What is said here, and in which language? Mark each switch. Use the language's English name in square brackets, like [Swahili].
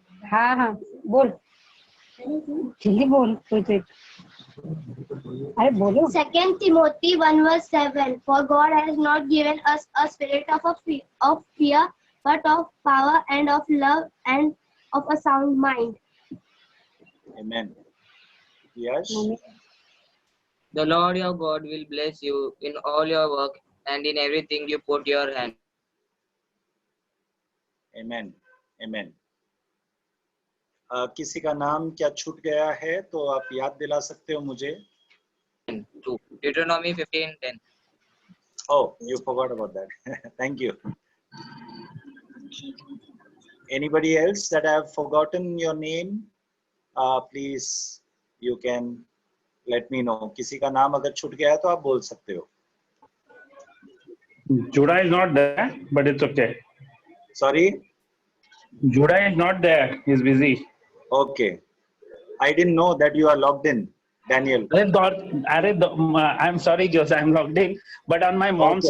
[Hindi] हाँ हाँ बोल जल्दी बोल कुछ अरे बोलो [English] 2 Timothy 1:7. For God has not given us a spirit of fear, but of power and of love and of a sound mind. Amen. Yash. The Lord your God will bless you in all your work and in everything you put your hand. Amen. Amen. [Hindi] किसी का नाम क्या छूट गया है तो आप याद दिला सकते हो मुझे? [English] 2 Deuteronomy 15:10. Oh, you forgot about that. Thank you. Anybody else that I have forgotten your name? Please, you can let me know. [Hindi] किसी का नाम अगर छूट गया है तो आप बोल सकते हो. [English] Judah is not there, but it's okay. Sorry? Judah is not there. He's busy. Okay. I didn't know that you are logged in, Daniel. I'm sorry, Joseph. I'm logged in, but on my mom's